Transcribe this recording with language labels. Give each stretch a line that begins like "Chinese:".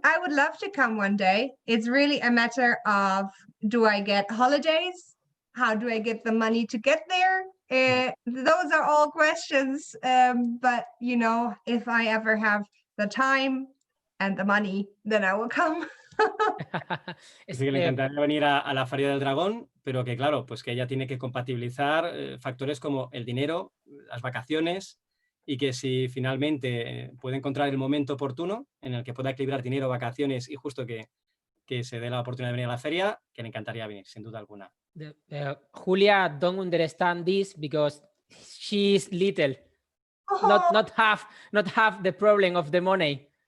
English: I would love to come one day. It's really a matter of, do I get holidays? How do I get the money to get there? Those are all questions. But you know, if I ever have the time and the money, then I will come.
Spanish: Dice que le encantaría venir a la Feria del Dragón, pero que claro, pues que ella tiene que compatibilizar factores como el dinero, las vacaciones, y que si finalmente puede encontrar el momento oportuno en el que pueda equilibrar dinero, vacaciones y justo que se dé la oportunidad de venir a la feria, que le encantaría venir, sin duda alguna.
English: Julia don't understand this because she's little. Oh, Not have the problem of the money.